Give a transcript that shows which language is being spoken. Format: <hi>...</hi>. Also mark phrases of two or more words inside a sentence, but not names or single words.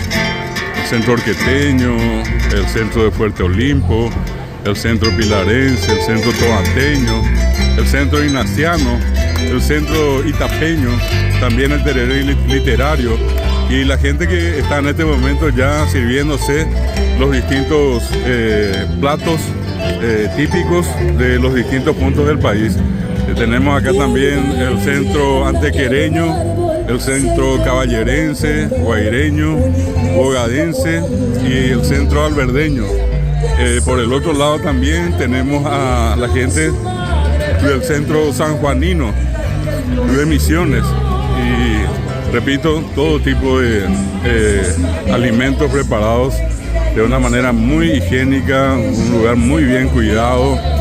<es>El centro orqueteño, el centro de Fuerte Olimpo, el centro pilarense, el centro tomateño, el centro ignaciano, el centro itapeño, también el tereré literario, y la gente que está en este momento ya sirviéndose los distintos platos típicos de los distintos puntos del país. Tenemos acá también el centro antequereño, el centro caballerense, guaireño, bogadense y el centro alberdeño. Por el otro lado también tenemos a la gente del centro sanjuanino de Misiones, y repito, todo tipo de alimentos preparados de una manera muy higiénica, un lugar muy bien cuidado.</es>